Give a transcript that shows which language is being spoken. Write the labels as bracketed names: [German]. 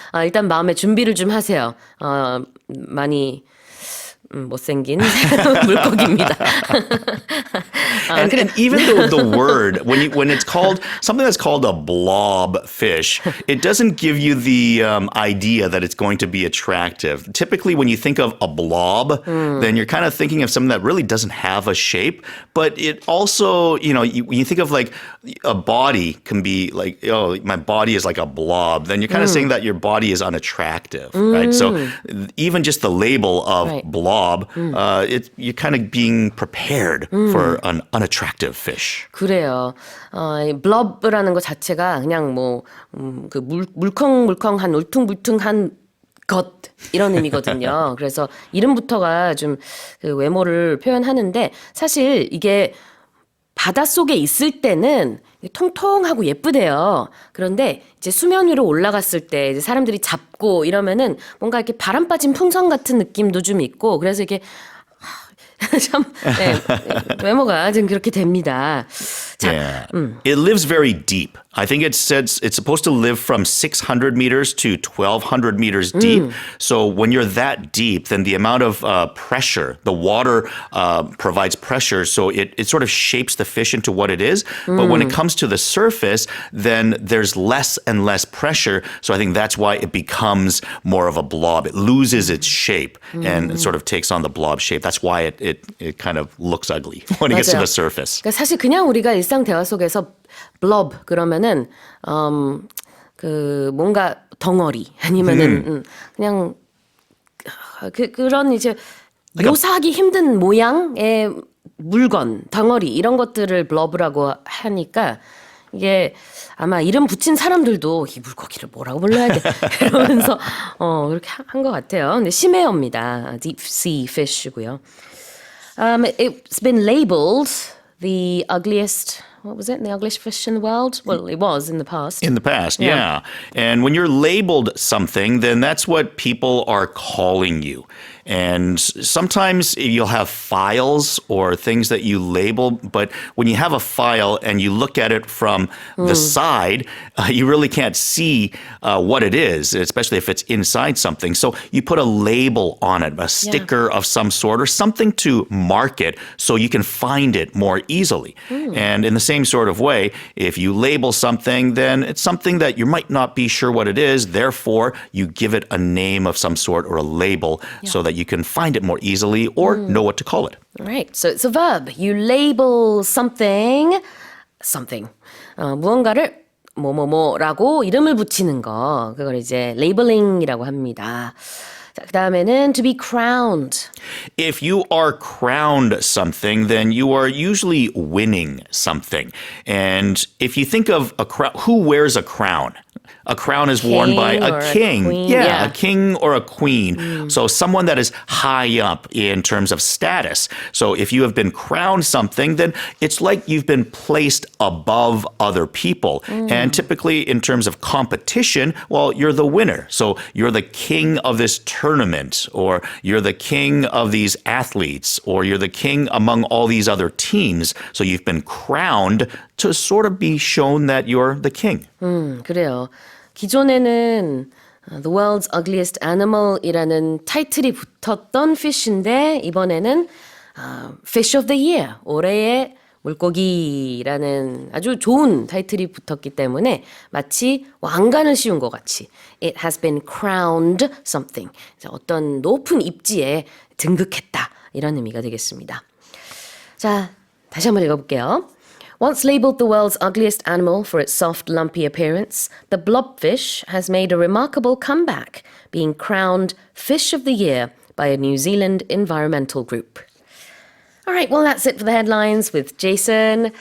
[Korean] 일단 마음의 준비를 좀 하세요. 많이 못생긴 물고기입니다. [English] And even the word, when it's called, something that's called a blob fish, it doesn't give you the idea that it's going to be attractive. Typically, when you think of a blob, then you're kind of thinking of something that really doesn't have a shape. But it also, when you think of like a body can be like, oh, my body is like a blob, then you're kind of saying that your body is unattractive, right? So even just the label of Right. blob, you're kind of being prepared for an unattractive fish. [Korean] 그래요. 이 blob라는 것 자체가 그냥 그 물컹물컹한 울퉁불퉁한 것 이런 의미거든요. 그래서 이름부터가 좀 그 외모를 표현하는데 사실 이게 바닷속에 있을 때는 통통하고 예쁘대요. 그런데 이제 수면 위로 올라갔을 때 이제 사람들이 잡고 이러면은 뭔가 이렇게 바람 빠진 풍선 같은 느낌도 좀 있고 그래서 이게 참 외모가 좀 그렇게 됩니다. 자, [English] Yeah. It lives very deep. I think it says it's supposed to live from 600 meters to 1,200 meters deep. So when you're that deep, then the amount of pressure, the water provides pressure, so it sort of shapes the fish into what it is. But when it comes to the surface, then there's less and less pressure. So I think that's why it becomes more of a blob. It loses its shape and it sort of takes on the blob shape. That's why it kind of looks ugly when it gets to [Korean] 맞아요. [English] the surface. [Korean] 그러니까 사실 그냥 우리가 일상 대화 속에서 blob 그러면은 그 뭔가 덩어리 아니면은 그냥 그런 이제 묘사하기 힘든 모양의 물건, 덩어리 이런 것들을 blob라고 하니까 이게 아마 이름 붙인 사람들도 이 물고기를 뭐라고 불러야 돼 이러면서 그렇게 한 것 같아요. 근데 심해어입니다. [English] Deep sea fish고요. It's been labeled the ugliest. What was it? The ugliest fish in the world? Well, it was in the past. In the past, yeah. And when you're labeled something, then that's what people are calling you. And sometimes you'll have files or things that you label, but when you have a file and you look at it from the side, you really can't see what it is, especially if it's inside something. So you put a label on it, a sticker of some sort or something to mark it so you can find it more easily. And in the same sort of way, if you label something, then it's something that you might not be sure what it is. Therefore, you give it a name of some sort or a label so that you can find it more easily or know what to call it. Right. So it's a verb. You label something. [Korean] 무언가를 뭐뭐뭐라고 이름을 붙이는 거. 그걸 이제 labeling이라고 합니다. 자, 그다음에는 [English] to be crowned. If you are crowned something, then you are usually winning something. And if you think of a crown, who wears a crown? A crown is worn by King or a a king. queen, Yeah, yeah. a king or a queen. So someone that is high up in terms of status. So if you have been crowned something, then it's like you've been placed above other people. And typically in terms of competition, well, you're the winner. So you're the king of this tournament, or you're the king of these athletes, or you're the king among all these other teams. So you've been crowned to sort of be shown that you're the king. [Korean] 그래요. 기존에는 [English] The World's Ugliest Animal [Korean] 이라는 타이틀이 붙었던 fish인데 이번에는 [English] Fish of the Year, [Korean] 올해의 물고기라는 아주 좋은 타이틀이 붙었기 때문에 마치 왕관을 씌운 것 같이 [English] It has been crowned something. [Korean] 어떤 높은 입지에 등극했다. 이런 의미가 되겠습니다. 자, 다시 한번 읽어볼게요. [English] Once labeled the world's ugliest animal for its soft, lumpy appearance, the blobfish has made a remarkable comeback, being crowned Fish of the Year by a New Zealand environmental group. All right, well, that's it for the headlines with Jason.